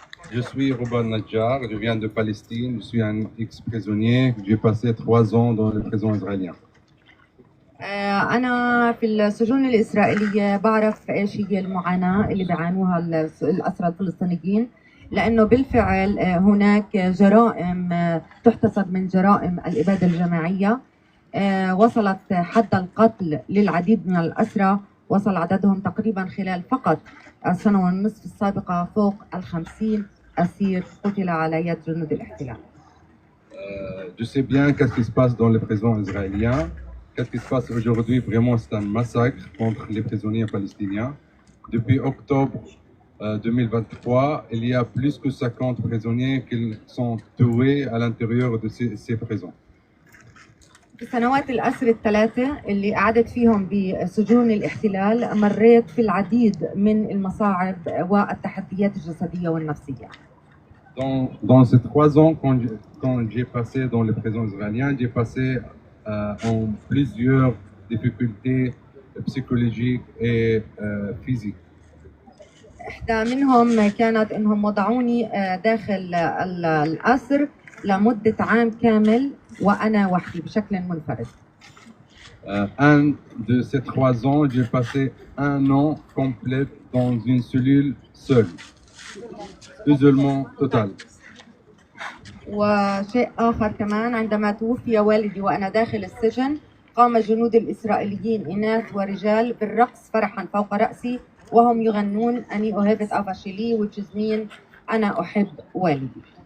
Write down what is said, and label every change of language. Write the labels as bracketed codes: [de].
[fr] Je suis Ruba Nadjar, je viens de Palestine, je suis un ex-prisonnier, j'ai passé 3 ans dans les prisons israéliennes. [ar] أنا في السجون الإسرائيلية بعرف إيش هي المعاناة اللي بيعانوها الأسرى الفلسطينيين، لأنه بالفعل هناك جرائم تحتسب من جرائم الإبادة الجماعية. وصلت حد القتل للعديد من الأسرى، وصل عددهم تقريبا خلال فقط السنة والنصف السابقة فوق 50 أسير قتل على يد جنود الاحتلال. [fr] Je sais bien qu'est-ce qui se passe dans les prisons israéliennes. Qu'est-ce qui se passe aujourd'hui? Vraiment, c'est un massacre contre les prisonniers palestiniens. Depuis octobre 2023, il y a plus que 50 prisonniers qui sont tués à l'intérieur de ces prisons. [ar] في السنوات الأسر الثلاثة اللي قعدت فيهم بسجون الاحتلال مريت في العديد من المصاعب والتحديات الجسدية والنفسية. [fr] Dans ces 3 ans, quand j'ai passé dans les prisons israéliennes, j'ai passé en plusieurs difficultés psychologiques et physiques. [ar] إحدى منهم كانت إنهم وضعوني داخل الأسر لمدة عام كامل وأنا وحدي بشكل منفرد. [fr] Un de ces 3 ans, j'ai passé 1 an complet dans une cellule seule. Isolement total. [ar] وشيء آخر كمان، عندما توفي والدي وأنا داخل السجن، قام الجنود الإسرائيليين إناث ورجال بالرقص فرحا فوق رأسي وهم يغنون [he] أني أوهبت أبا شيلي [en] which is mean [ar] أنا أحب والدي.